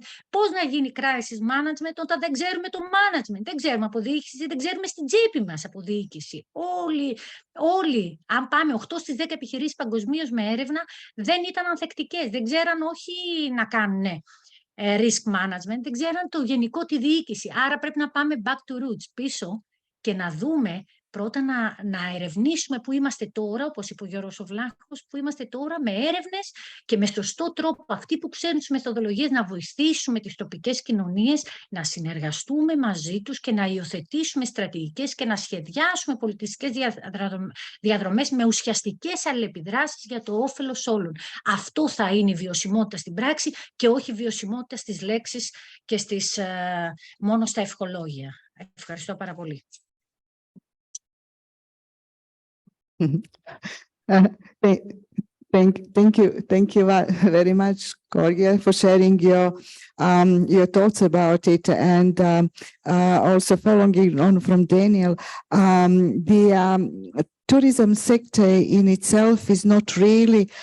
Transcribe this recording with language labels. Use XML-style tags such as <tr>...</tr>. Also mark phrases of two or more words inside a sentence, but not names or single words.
<el>Πώς να γίνει</el> <en>crisis management</en> <el>όταν δεν ξέρουμε το management, δεν ξέρουμε αποδίοικηση, δεν ξέρουμε στην τσέπη μας αποδίοικηση. Όλοι, αν πάμε 8 στις 10 επιχειρήσεις παγκοσμίως με έρευνα, δεν ήταν ανθεκτικές, δεν ξέραν όχι να κάνουν</el> <en>risk management,</en> <el>δεν ξέραν το γενικό τη διοίκηση. Άρα πρέπει να πάμε</el> <en>back to roots,</en> <el>πίσω, και να δούμε πρώτα να ερευνήσουμε που είμαστε τώρα, όπως είπε ο Γιώργος ο Βλάχος, που είμαστε τώρα με έρευνες και με σωστό τρόπο αυτοί που ξέρουν τις μεθοδολογίες να βοηθήσουμε τις τοπικές κοινωνίες, να συνεργαστούμε μαζί τους και να υιοθετήσουμε στρατηγικές και να σχεδιάσουμε πολιτιστικές διαδρομές με ουσιαστικές αλληλεπιδράσεις για το όφελος όλων. Αυτό θα είναι η βιωσιμότητα στην πράξη και όχι η βιωσιμότητα στις λέξεις και μόνο στα ευχολόγια. Ευχαριστώ πάρα πολύ.</el> <en>Thank you very much, Ǩoģe, for sharing your thoughts about it, and also following on from Daniel, the tourism sector in itself is not really</en>